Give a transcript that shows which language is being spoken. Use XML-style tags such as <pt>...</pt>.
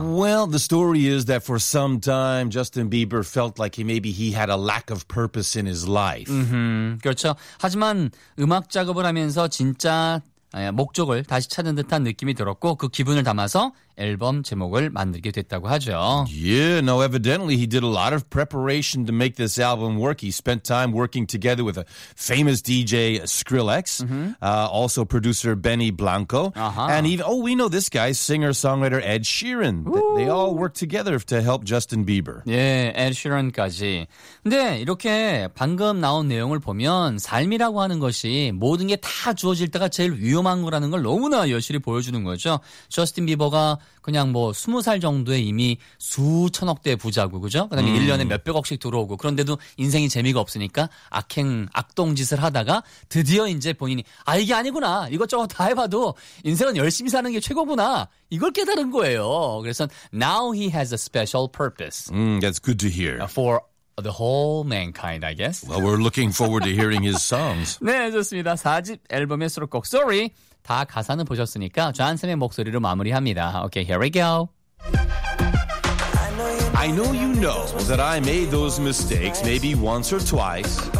<en>Well, the story is that for some time Justin Bieber felt like maybe he had a lack of purpose in his life.</en> <ko>그렇죠. 하지만 음악 작업을 하면서 진짜 목적을 다시 찾은 듯한 느낌이 들었고 그 기분을 담아서 앨범 제목을 만들게 됐다고 하죠.</ko> <en>Yeah, now evidently he did a lot of preparation to make this album work. He spent time working together with a famous DJ Skrillex, also producer Benny Blanco, and even oh we know this guy, singer-songwriter Ed Sheeran. They all worked together to help Justin Bieber.</en> <ko>예, Ed Sheeran까지. 근데 이렇게 방금 나온 내용을 보면 삶이라고 하는 것이 모든 게 다 주어질 때가 제일 위험한 거라는 걸 너무나 여실히 보여주는 거죠. 저스틴 비버가 그냥 뭐 20살 정도에 이미 수천억 대 부자고 그죠? 그다음에 1년에 몇백억씩 들어오고 그런데도 인생이 재미가 없으니까 악동짓을 하다가 드디어 이제 본인이 아 이게 아니구나 이것저것 다 해봐도 인생은 열심히 사는 게 최고구나 이걸 깨달은 거예요. 그래서</ko> <en>now he has a special purpose. That's good to hear. For the whole mankind, I guess. Well, we're looking forward to hearing his songs.</en> <ko>네, 좋습니다. 4집 앨범의 수록곡 Sorry. 다 가사는 보셨으니까 존쌤의 목소리로 마무리합니다.</ko> <en>Okay, here we go. I know you know that I made those mistakes maybe once or twice.</en>